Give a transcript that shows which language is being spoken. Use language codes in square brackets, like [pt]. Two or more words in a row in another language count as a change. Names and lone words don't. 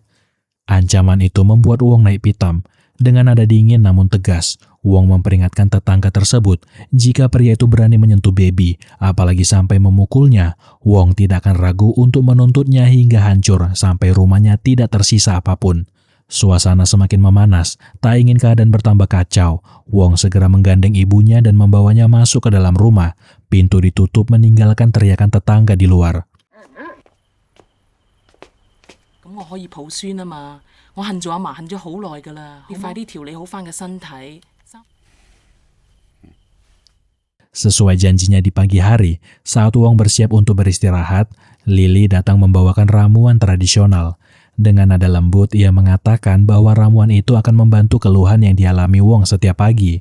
[id] Ancaman itu membuat Wong naik pitam. Dengan nada dingin namun tegas, Wong memperingatkan tetangga tersebut jika pria itu berani menyentuh baby, apalagi sampai memukulnya, Wong tidak akan ragu untuk menuntutnya hingga hancur sampai rumahnya tidak tersisa apapun. Suasana semakin memanas, tak ingin keadaan bertambah kacau. Wong segera menggandeng ibunya dan membawanya masuk ke dalam rumah. Pintu ditutup meninggalkan teriakan tetangga di luar. [yue] 我可以抱孫啊嘛！我恨咗阿嫲恨咗好耐噶啦，要快啲調理好翻個身體。 [id] Sesuai janjinya di pagi hari, saat Wong bersiap untuk beristirahat, Lily datang membawakan ramuan tradisional. Dengan nada lembut, ia mengatakan bahwa ramuan itu akan membantu keluhan yang dialami Wong setiap pagi.